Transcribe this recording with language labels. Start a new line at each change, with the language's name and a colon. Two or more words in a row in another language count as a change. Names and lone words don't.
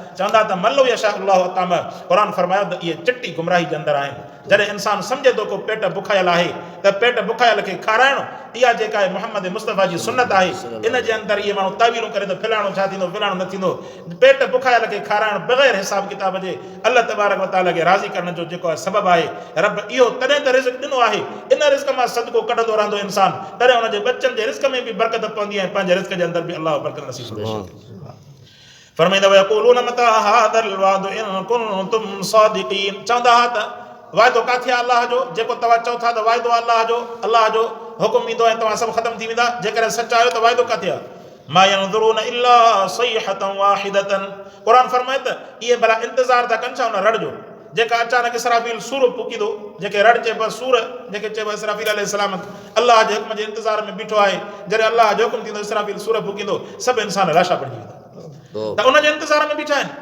Sindhi: चवंदा त
Arabic: من لو يشاء الله أطعمه,
Sindhi: क़ुर फरमायो त इहे चिटी गुमराही जे अंदरि आहिनि। जॾहिं इंसानु सम्झे थो को पेट बुखायल आहे त पेट बुखायल खे खाराइणु, इहा जेका आहे मुहम्मद मुस्तफ़ा जी सुनत आहे, इन जे अंदरि इहे माण्हू तावीलूं करे त फिलाणो छा थींदो, फिलाणो न थींदो। पेट बुखायल खे खाराइणु बग़ैर हिसाब किताब जे अल्लाह
Arabic: تبارك وتعالى
Sindhi: खे राज़ी करण जो जेको आहे सबबु आहे। रब इहो तॾहिं त रिज़्क़ ॾिनो आहे, इन रिज़्क़ मां सदको कढंदो रहंदो इंसानु, तॾहिं हुनजे बच्चनि जे रिज़्क़ में बि बरकत पवंदी आहे, पंहिंजे रिज़्क़ जे अंदरि बि अलाह बरकत नसीब कंदो। फरमाईंदा
Arabic: ويقولون متى هذا الوعد إن كنتم صادقين,
Sindhi: चवंदा हा त वाइदो किथे आहे अलाह जो, जेको तव्हां चओ था त वाइदो आहे अलाह जो हुकुम ईंदो ऐं तव्हां सभु ख़तमु थी वेंदा, जेकॾहिं सच आहियो त वाइदो किथे आहे?
Arabic: ما ينظرون إلا صيحة واحدة,
Sindhi: क़ुर फरमाए त इहे भला इंतज़ार था कनि छा उन रड़ जो, जेका अचानक इसराफील सूर फूकींदो, जेके रड़ चइबो सूर, जेके चइबो इसराफील अलैहिस्सलाम अलाह जे हुकुम जे इंतज़ार में बीठो आहे, जॾहिं अलाह जो हुकुम थींदो इसराफील सूर फूकींदो, सभु इंसान लाशा पइजी वेंदा, त उन जे इंतज़ार में बीठा आहिनि।